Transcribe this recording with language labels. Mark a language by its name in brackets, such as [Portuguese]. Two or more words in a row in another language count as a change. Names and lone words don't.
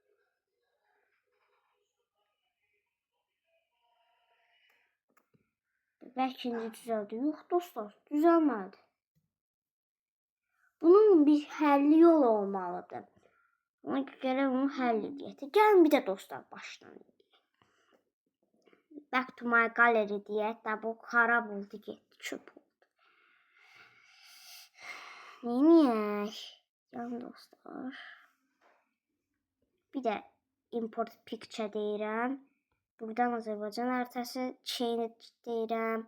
[Azerbaijani] Bəlkə indi düzəldi. Yox dostlar, düzəlmədi. Bunun bir həlli yolu olmalıdır. Ona görə onu həll edək. Gəlin bir də dostlar başdan edək. [English] Back to my gallery [Azerbaijani] deyək də bu xarab oldu, getdi, çöp oldu. Neyək? Gəlin dostlar. Bir də [English] import picture [Azerbaijani] deyirəm. Buradan Azərbaycan xəritəsi chain deyirəm.